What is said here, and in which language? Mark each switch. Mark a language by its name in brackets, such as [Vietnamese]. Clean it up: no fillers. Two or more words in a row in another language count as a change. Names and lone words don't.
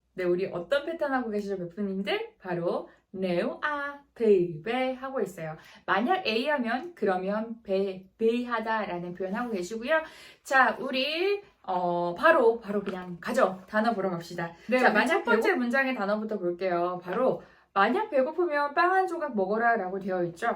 [Korean] 네, 우리 어떤 패턴 하고 계시죠, 베프님들? 바로 [Vietnamese] nếu A thì B [Korean] 하고 있어요. 만약 A 하면 그러면 B 하다라는 표현 하고 계시고요. 자, 우리 바로 그냥 가죠. 단어 보러 갑시다. 네, 자, 우리 만약 첫 번째 문장의 단어부터 볼게요. 바로 만약 배고프면 빵 한 조각 먹어라 라고 되어 있죠.